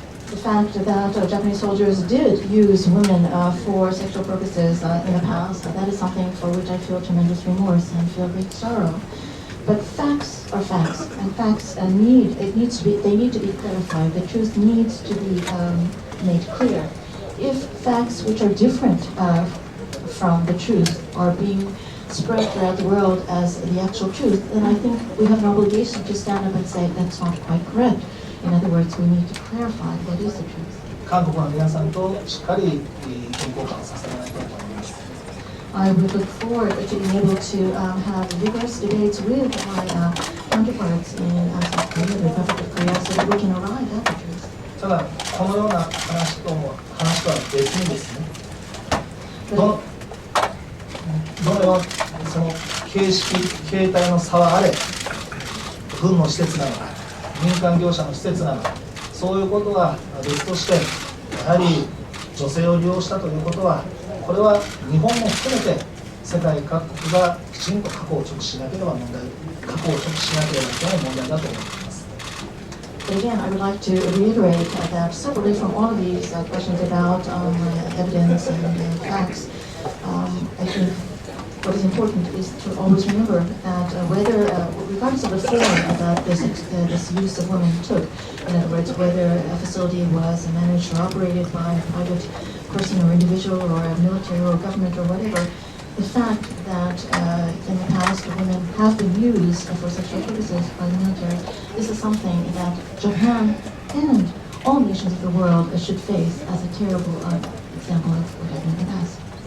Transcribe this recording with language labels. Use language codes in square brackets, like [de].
[en] The fact that Japanese soldiers did use women for sexual purposes in the past, that is something for which I feel tremendous remorse and feel great sorrow. But facts are facts, and facts need to be clarified. The truth needs to be made clear. If facts which are different from the truth are being spread throughout the world as the actual truth, then I think we have an obligation to stand up and say that's not quite correct. In other words, we need to clarify what is the truth. [ja] 韓国の皆さんとしっかり意見交換をさせてもらいたいと思います。 [en] I would look forward to being able to have vigorous debates with my counterparts in South Korea, the Republic of Korea, so that we can arrive at the truth. [ja] ただ、このような話とは別にですね、どのようなその形態の差はあれ、軍の施設なのか、民間業者の施設なのか、そういうことは別として、やはり女性を利用したということは、これは日本も含めて世界各国がきちんと過去を直視しなければいけない問題だと思っています。 [en] But again, I would like to reiterate that separately from all of these questions about evidence and facts, I think what is important is to always remember that whether, regardless of the form that this use of women took, in other words, whether a facility was managed or operated by a private person or individual or a military or government or whatever, the fact that in the past women have been used for sexual purposes by the military, this is something that Japan and all nations of the world should face as a terrible example of what happened in the past.